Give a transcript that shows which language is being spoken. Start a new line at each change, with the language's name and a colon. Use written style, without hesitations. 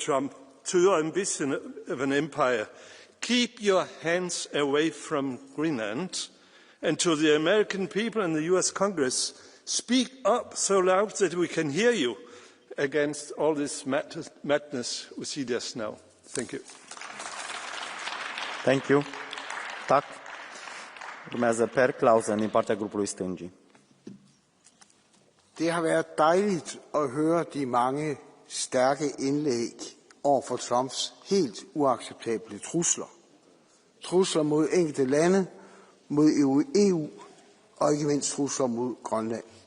English: Trump, to your ambition of an empire. Keep your hands away from Greenland. And to the American people and the US Congress, speak up so loud that we can hear you against all this madness we see just now. Thank you. Thank you. Tak.
Romanian: Urmează Per Clausen din partea grupului Stângii.
Danish: Det har været dejligt at høre de mange stærke indlæg over for Trumps helt uacceptable trusler. Trusler mod enkelte lande, mod EU og ikke mindst trusler mod Grønland.